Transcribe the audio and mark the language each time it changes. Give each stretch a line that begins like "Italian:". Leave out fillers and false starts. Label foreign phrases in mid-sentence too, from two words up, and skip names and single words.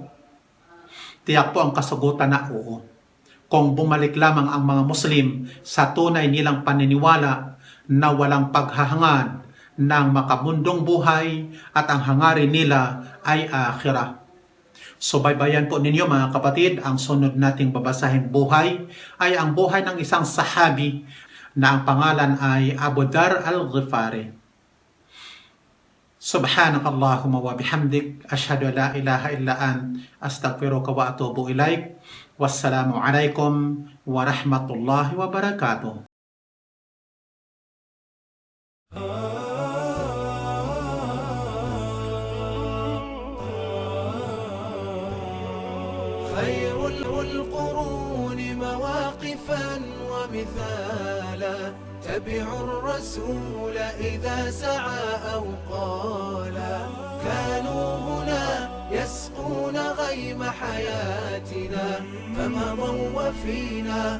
Filipino: Tiyak po ang kasagutan na oo. Kung bumalik lamang ang mga Muslim sa tunay nilang paniniwala na walang paghahangad ng makamundong buhay at ang hangarin nila ay akhirah. Subaybayan po ninyo mga kapatid, ang sunod nating babasahin buhay ay ang buhay ng isang sahabi na ang pangalan ay Abu Dharr al-Ghifari.
Arabic: سبحانك اللهم وبحمدك أشهد أن لا إله إلا أنت أستغفرك وأتوب إليك. والسلام عليكم ورحمة الله وبركاته. خير القرون مواقفا ومثالا تبعوا الرسول إذا سعى أو قالا كانوا هنا يسقون غيم حياتنا فمضوا وفينا